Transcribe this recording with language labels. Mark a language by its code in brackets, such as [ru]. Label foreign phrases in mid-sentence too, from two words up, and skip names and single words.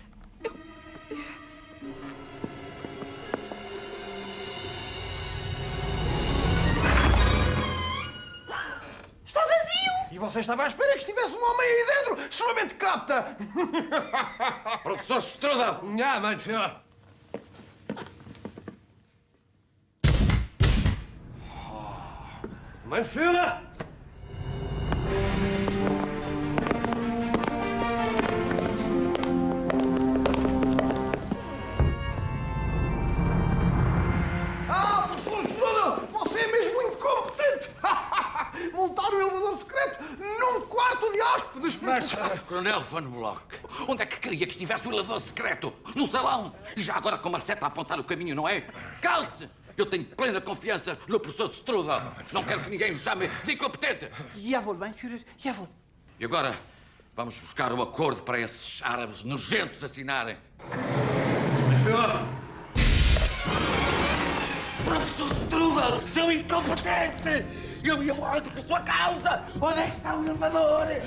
[pt] Está vazio! E você estava à espera que estivesse um homem aí dentro! Sua mente capta! Professor Strudel! [de] Ja, mein Führer. Mein Führer! [pt] Ah, professor Strudel! Você é mesmo incompetente! Montar um elevador secreto num quarto de hóspedes! Mas, Coronel Von Block, onde é que queria que estivesse o elevador secreto? No salão! E já agora com uma seta a apontar o caminho, não é? Cale-se! Eu tenho plena confiança no professor Strudel. Não quero que ninguém me chame de incompetente. [de] Jawohl, mein Führer, jawohl. [pt] E agora, vamos buscar o acordo para esses árabes nojentos assinarem. Professor Strudel, seu incompetente! Eu ia morrer por sua causa! Onde é que está o elevador?